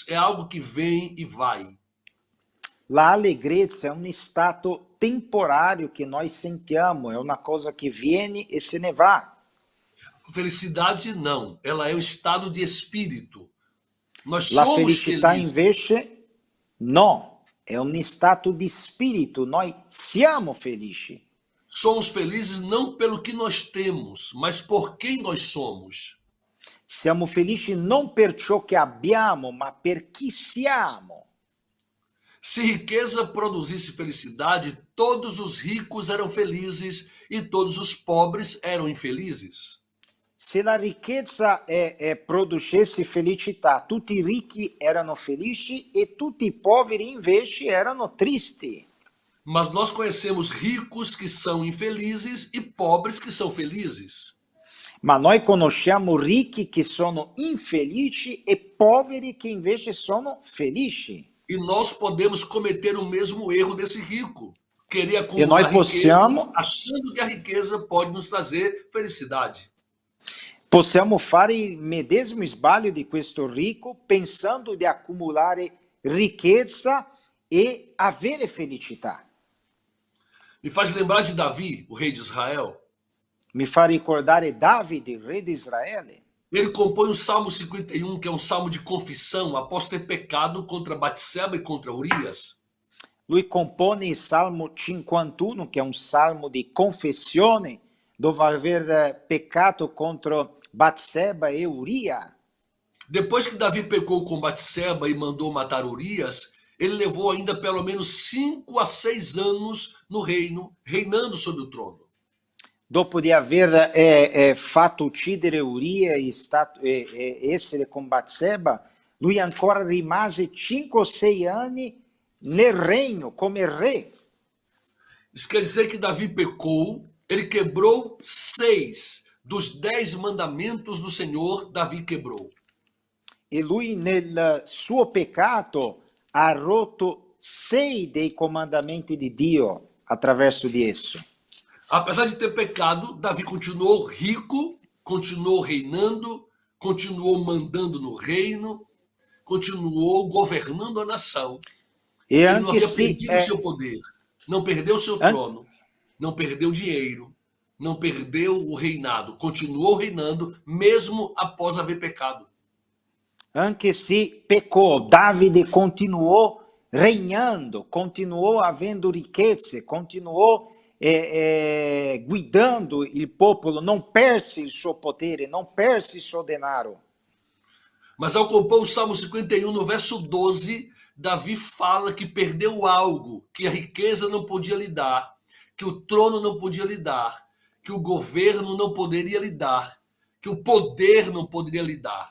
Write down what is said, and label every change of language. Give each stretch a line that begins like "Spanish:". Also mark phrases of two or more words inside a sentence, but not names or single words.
Portuguese: É algo que vem e vai.
Italian: La allegrezza è un stato temporario che noi sentiamo, è una cosa che viene e se ne va.
Portuguese: Felicidade não, ela é um estado de espírito. Nós
Italian: La
Portuguese: somos
Italian: felicità
Portuguese: felizes.
Italian: invece no, è un stato di spirito, noi siamo felici.
Portuguese: Somos felizes não pelo que nós temos, mas por quem nós somos.
Italian: Siamo felici non per ciò che abbiamo, ma per chi siamo.
Portuguese: Se riqueza produzisse felicidade, todos os ricos eram felizes e todos os pobres eram infelizes.
Italian: Se la ricchezza producesse felicità, tutti i ricchi erano felici e tutti i poveri invece erano tristi.
Portuguese: Mas nós conhecemos ricos que são infelizes e pobres que são felizes.
Italian: Ma noi conosciamo ricchi che sono infelici e poveri che invece sono felici.
Portuguese: E nós podemos cometer o mesmo erro desse rico. Querer
Italian: E
Portuguese: acumular nós riqueza,
Italian: possiamo
Portuguese: achando que a riqueza pode nos trazer felicidade.
Italian: Possiamo fare il medesimo sbaglio di questo ricco pensando di accumulare ricchezza e avere felicità.
Portuguese: Me faz lembrar de Davi, o rei de Israel.
Italian: Mi fa ricordare Davide, il re di Israele.
Portuguese: Ele compõe o Salmo 51, que é um salmo de confissão, após ter pecado contra Batseba e contra Urias.
Italian: Lui compone il Salmo 51, che è un salmo di confessione, dopo aver peccato contro Batseba e Uria.
Portuguese: Depois que Davi pecou com Batseba e mandou matar Urias, ele levou ainda pelo menos 5 a 6 anos no reino, reinando sobre o trono.
Italian: Dopo di aver fatto uccidere Uria e essere con Batseba, lui ancora rimase 5 o 6 anni nel regno come re.
Portuguese: Isso quer dizer que Davi pecou, ele quebrou 6 dos 10 mandamentos do Senhor, Davi quebrou.
Italian: E lui nel suo peccato ha rotto 6 dei comandamenti di Dio, attraverso di esso.
Portuguese: Apesar de ter pecado, Davi continuou rico, continuou reinando, continuou mandando no reino, continuou governando a nação.
Italian: E
Portuguese: Ele não
Italian: anche
Portuguese: havia
Italian: se,
Portuguese: perdido seu poder, não perdeu seu
Italian: an-
Portuguese: trono, não perdeu dinheiro, não perdeu o reinado, continuou reinando mesmo após haver pecado.
Italian: anche se peccò, Davide continuò regnando, continuò avendo ricchezze, continuò guidando il popolo, non perse il suo potere, non perse il suo denaro.
Portuguese: Mas ao compor o Salmo 51, no verso 12, Davi fala que perdeu algo, que a riqueza não podia lhe dar, que o trono não podia lhe dar, que o governo não poderia lhe dar, que o poder não poderia lhe dar.